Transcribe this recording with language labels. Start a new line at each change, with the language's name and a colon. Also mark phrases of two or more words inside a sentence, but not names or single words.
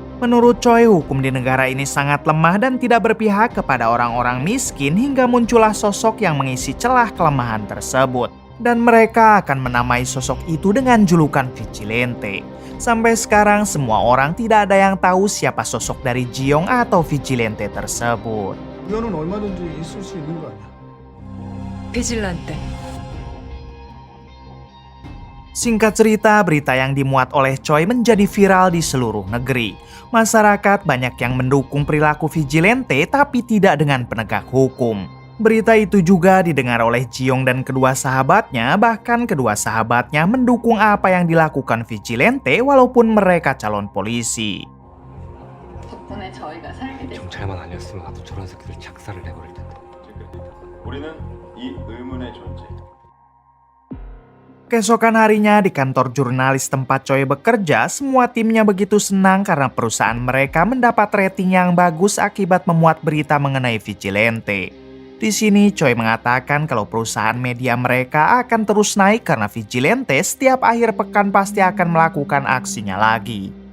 Indonesian: Menurut Choi, hukum di negara ini sangat lemah dan tidak berpihak kepada orang-orang miskin hingga muncullah sosok yang mengisi celah kelemahan tersebut. Dan mereka akan menamai sosok itu dengan julukan vigilante. Sampai sekarang semua orang tidak ada yang tahu siapa sosok dari Jiong atau vigilante tersebut.
Korean: 우연은 얼마든지 있을 수 있는 거 아니야? 비질란테.
Indonesian: Singkat cerita, berita yang dimuat oleh Choi menjadi viral di seluruh negeri. Masyarakat banyak yang mendukung perilaku vigilante tapi tidak dengan penegak hukum. Berita itu juga didengar oleh Jiong dan kedua sahabatnya, bahkan kedua sahabatnya mendukung apa yang dilakukan vigilante walaupun mereka calon polisi.
Korean: 덕분에 저희가 살게 됐어요. 경찰만 아니었으면 나도 저런 새끼들 작살을 내버릴 텐데. 우리는 이 의문의 존재.
Indonesian: Keesokan harinya di kantor jurnalis tempat Choi bekerja, semua timnya begitu senang karena perusahaan mereka mendapat rating yang bagus akibat memuat berita mengenai vigilante. Di sini Choi mengatakan kalau perusahaan media mereka akan terus naik karena vigilante setiap akhir pekan pasti akan melakukan aksinya lagi.